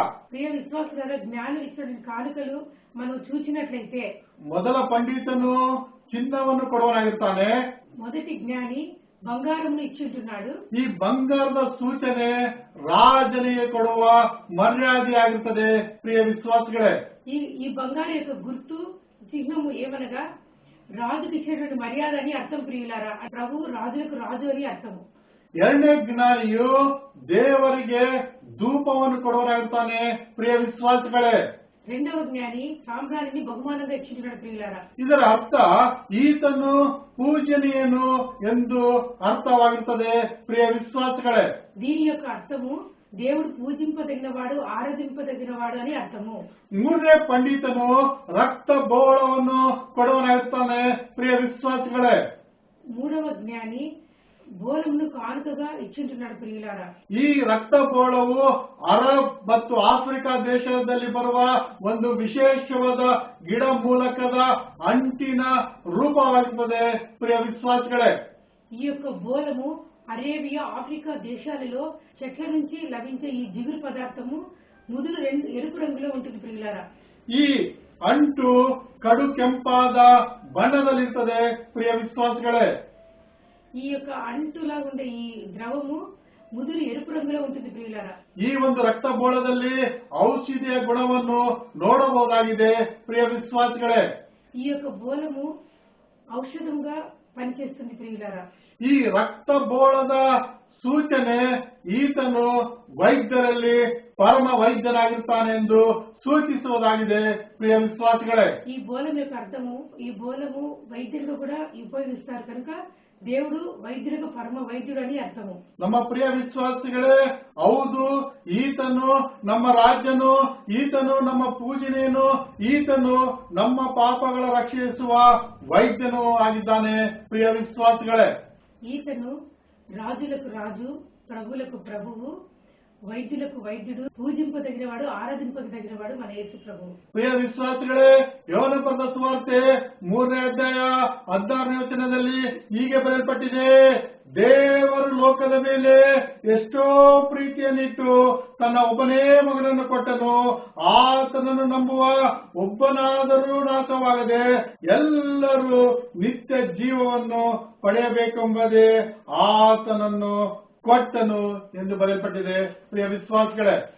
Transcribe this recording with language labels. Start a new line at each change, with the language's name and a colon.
Telugu: ప్రియ విశ్వాసులారా, జ్ఞానులు ఇచ్చిన కానుకలు మనం చూసినట్లయితే
Kannada: ಮೊದಲ ಪಂಡಿತನು ಚಿನ್ನವನ್ನು ಕೊಡುವನಾಗಿರ್ತಾನೆ.
Telugu: మొదటి జ్ఞాని బంగారమును ఇచ్చింటున్నాడు.
Kannada: ಈ ಬಂಗಾರದ ಸೂಚನೆ ರಾಜನಿಗೆ ಕೊಡುವ ಮರ್ಯಾದೆಯಾಗಿರುತ್ತದೆ. ಪ್ರಿಯ ವಿಶ್ವಾಸಗಳೇ,
Telugu: ఈ బంగారు యొక్క గుర్తు చిహ్నము ఏమనగా రాజుకి ఇచ్చేటువంటి మర్యాద అని అర్థం ప్రియులారా. ప్రభు రాజులకు రాజు అని అర్థము.
Kannada: 2ನೇ ಜ್ಞಾನಿಯು ದೇವರಿಗೆ ಧೂಪವನ್ನು ಕೊಡುವನಾಗಿರ್ತಾನೆ. ಪ್ರಿಯ ವಿಶ್ವಾಸಗಳೇ,
Telugu: 2వ జ్ఞాని సాంబ్రాణిని బహుమానంగా ఇచ్చింటున్నాడు ప్రియులారా.
Kannada: ಇದರ ಅರ್ಥ ಈತನು ಪೂಜನೀಯನು ಎಂದು ಅರ್ಥವಾಗಿರುತ್ತದೆ. ಪ್ರಿಯ ವಿಶ್ವಾಸಗಳೇ,
Telugu: దీని యొక్క అర్థము దేవుడు పూజింపదగినవాడు, ఆరాధింపదగినవాడు అని అర్థము.
Kannada: 3ನೇ ಪಂಡಿತನು ರಕ್ತ ಬೋಳವನ್ನು ಕೊಡುವನಾಗಿರ್ತಾನೆ. ಪ್ರಿಯ ವಿಶ್ವಾಸಗಳೇ,
Telugu: 3వ జ్ఞాని బోలమును కానుకగా ఇచ్చింటున్నాడు ప్రియులారా.
Kannada: ಈ ರಕ್ತ ಬೋಳವು ಅರಬ್ ಮತ್ತು ಆಫ್ರಿಕಾ ದೇಶದಲ್ಲಿ ಬರುವ ಒಂದು ವಿಶೇಷವಾದ ಗಿಡ ಮೂಲಕದ ಅಂಟಿನ ರೂಪವಾಗಿರುತ್ತದೆ. ಪ್ರಿಯ ವಿಶ್ವಾಸಗಳೇ,
Telugu: ఈ యొక్క బోలము అరేబియా, ఆఫ్రికా దేశాలలో చెట్ల నుంచి లభించే ఈ జిగురు పదార్థము ముదురు ఎరుపు రంగులో ఉంటుంది ప్రియులారా.
Kannada: ಈ ಅಂಟು ಕಡು ಕೆಂಪಾದ ಬಣ್ಣದಲ್ಲಿರ್ತದೆ ಪ್ರಿಯ ವಿಶ್ವಾಸಿಗಳೇ.
Telugu: ఈ యొక్క అంటులా ఉండే ఈ ద్రవము ముదురు ఎరుపు రంగులో ఉంటుంది ప్రియులారా.
Kannada: ಈ ಒಂದು ರಕ್ತಬೋಳದಲ್ಲಿ ಔಷಧಿಯ ಗುಣವನ್ನು ನೋಡಬಹುದಾಗಿದೆ ಪ್ರಿಯ ವಿಶ್ವಾಸಿಗಳೇ.
Telugu: ఈ యొక్క బోలము ఔషధంగా పనిచేస్తుంది ప్రియులారా.
Kannada: ಈ ರಕ್ತಬೋಳದ ಸೂಚನೆ ಈತನು ವೈದ್ಯರಲ್ಲಿ ಪರಮ ವೈದ್ಯನಾಗಿರ್ತಾನೆ ಎಂದು ಸೂಚಿಸುವುದಾಗಿದೆ ಪ್ರಿಯ ವಿಶ್ವಾಸಿಗಳೇ.
Telugu: ఈ బోలం యొక్క అర్థము ఈ బోలము వైద్యులుగా కూడా ఉపయోగిస్తారు కనుక దేవుడు వైద్యులకు పరమ వైద్యుడు అని అర్థము.
Kannada: ನಮ್ಮ ಪ್ರಿಯ ವಿಶ್ವಾಸಿಗಳೇ, ಹೌದು, ಈತನು ನಮ್ಮ ರಾಜ್ಯನು, ಈತನು ನಮ್ಮ ಪೂಜನೇನು, ಈತನು ನಮ್ಮ ಪಾಪಗಳ ರಕ್ಷಿಸುವ ವೈದ್ಯನು ಆಗಿದ್ದಾನೆ ಪ್ರಿಯ ವಿಶ್ವಾಸಿಗಳೇ.
Telugu: ఈతను రాజులకు రాజు, ప్రభువులకు ప్రభువు, వైద్యులకు వైద్యుడు, పూజింపదగినవాడు, ఆరాధింపదగినవాడు మన యేసు ప్రభువు.
Kannada: ಪ್ರಿಯ ವಿಶ್ವಾಸಿಗಳೇ, ಯೋಹನ ಬರೆದ ಸುವಾರ್ತೆ 3ನೇ ಅಧ್ಯಾಯ 16ನೇ ವಚನದಲ್ಲಿ ಹೀಗೆ ಬರೆಯಲ್ಪಟ್ಟಿದೆ, ದೇವರು ಲೋಕದ ಮೇಲೆ ಎಷ್ಟೋ ಪ್ರೀತಿಯನ್ನಿಟ್ಟು ತನ್ನ ಒಬ್ಬನೇ ಮಗನನ್ನು ಕೊಟ್ಟನು, ಆತನನ್ನು ನಂಬುವ ಒಬ್ಬನಾದರೂ ನಾಶವಾಗದೆ ಎಲ್ಲರೂ ನಿತ್ಯ ಜೀವವನ್ನು ಪಡೆಯಬೇಕೆಂಬುದೇ ಆತನನ್ನು ಕೊಟ್ಟನು ಎಂದು ಬರೆಯಲ್ಪಟ್ಟಿದೆ ಪ್ರಿಯ ವಿಶ್ವಾಸಿಗಳೇ.